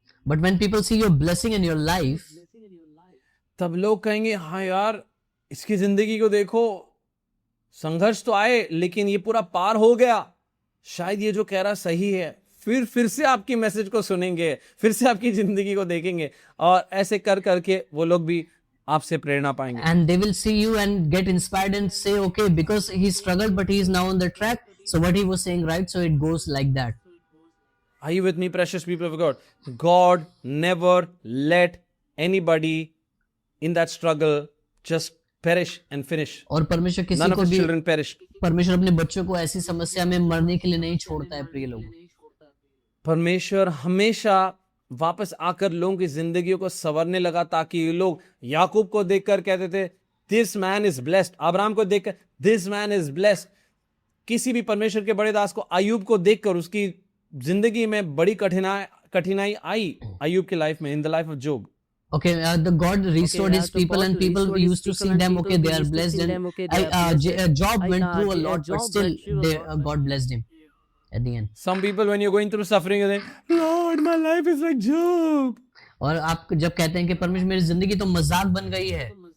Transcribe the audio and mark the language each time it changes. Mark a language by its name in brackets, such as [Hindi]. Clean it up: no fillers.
[English] But when people see your blessing in your life, [Hindi] तब लोग कहेंगे हाँ यार इसकी जिंदगी को देखो, संघर्ष तो आए लेकिन ये पूरा पार हो गया, शायद ये जो कह रहा सही है. फिर से आपकी मैसेज को सुनेंगे, फिर से आपकी जिंदगी को देखेंगे और ऐसे कर करके वो लोग भी आपसे प्रेरणा पाएंगे. [English] and they will see you and get inspired and say, okay, because he struggled but he is now on the track, so what he was saying right, so it goes like that. Are you with me, precious people of God? God never let anybody in that struggle just perish and finish. [Hindi] और परमेश्वर किसी [English] None of [Hindi] को [English] his [Hindi] भी, [English] children perished. [Hindi] परमेश्वर अपने बच्चों को ऐसी समस्या में मरने के लिए नहीं छोड़ता है प्रिय लोग. परमेश्वर हमेशा वापस आकर लोगों की जिंदगियों को संवरने लगा ताकि ये लोग याकूब को देखकर कहते थे [English] this man is blessed, [Hindi] Abraham को देखकर दिस मैन इज ब्लेस्ड, किसी भी परमेश्वर के बड़े दास को अय्यूब को देखकर उसकी जिंदगी में बड़ी कठिनाई आई अय्यूब की लाइफ में, [English] In the life of Job? Okay, the God restored his people, and people used to see them. Okay, they are blessed, and Job went through a lot, but still, God blessed him at the end. Some people, when you're going through suffering, you think, Lord, my life is like Job. [Hindi] और आप जब कहते हैं कि परमेश्वर मेरी जिंदगी तो मजाक बन गई है,